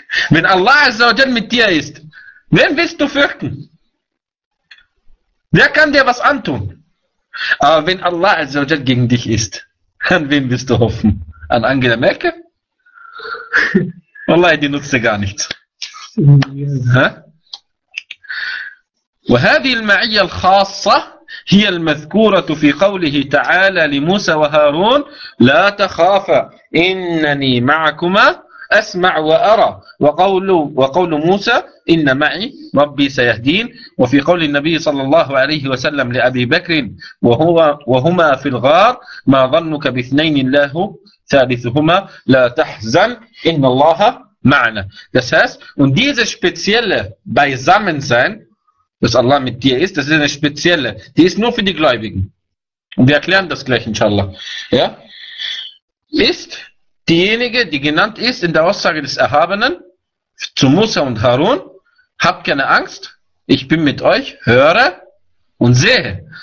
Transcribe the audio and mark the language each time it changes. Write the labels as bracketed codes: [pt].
[de] Wenn Allah Azza wa Jalla mit dir ist, wen willst du fürchten? Wer kann dir was antun? Aber wenn Allah Azza wa Jalla gegen dich ist, an wen willst du hoffen? An Angela Merkel? Wallahi, die nutzt dir gar nichts. [ar] وهذه المعية الخاصة هي المذكورة في قوله تعالى لموسى وهارون لا تخافا إنني معكما أسمع وأرى وقول موسى إن معي ربي سيهدين وفي قول النبي صلى الله عليه وسلم لأبي بكر وهما في الغار ما ظنك باثنين الله ثالثهما لا تحزن إن الله معنا. [de] Das heißt, und dieses spezielle Beisammensein, dass Allah mit dir ist, das ist eine spezielle, die ist nur für die Gläubigen. Und wir erklären das gleich, inshallah. Ja? Ist diejenige, die genannt ist in der Aussage des Erhabenen zu Musa und Harun, habt keine Angst, ich bin mit euch, höre und sehe.